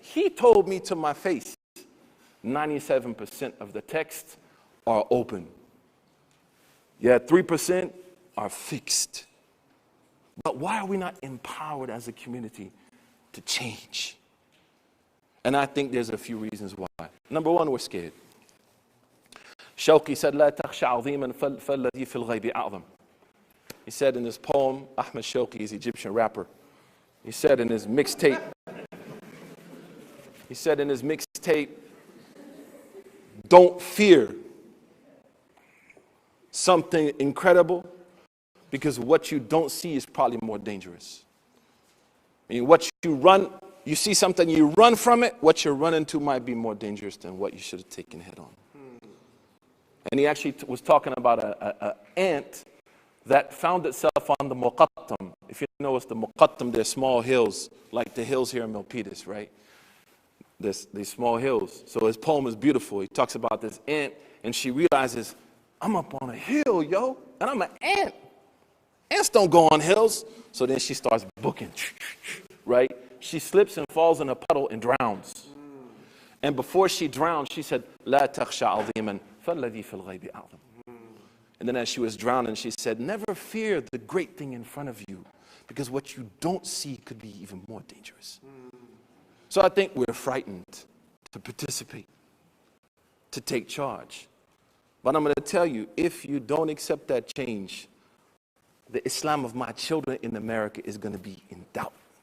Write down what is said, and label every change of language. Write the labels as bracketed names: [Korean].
[English] He told me to my face, 97% of the texts are open. Yeah, 3% are fixed. But why are we not empowered as a community to change? And I think there's a few reasons why. Number one, we're scared. Shawqi said, [Arabic] لا تخشى عظيما فالذي في الغيب أعظم. [English] He said in his poem, Ahmed Shawqi is an Egyptian rapper. He said in his mixtape, don't fear something incredible, because what you don't see is probably more dangerous. I mean, what you see something, you run from it, what you're running to might be more dangerous than what you should have taken head on. And he actually was talking about an ant that found itself on the Muqattam. If you know what's the Muqattam, they're small hills, like the hills here in Milpitas, right? These small hills. So his poem is beautiful. He talks about this ant, and she realizes, I'm up on a hill, yo, and I'm an ant. Ants don't go on hills. So then she starts booking, right? She slips and falls in a puddle and drowns. And before she drowned, she said, [Arabic] لا تخشى عظيما فالذي في الغيب أعظم. [English] And then as she was drowning, she said, never fear the great thing in front of you, because what you don't see could be even more dangerous. So I think we're frightened to participate, to take charge. But I'm going to tell you, if you don't accept that change, the Islam of my children in America is going to be in doubt.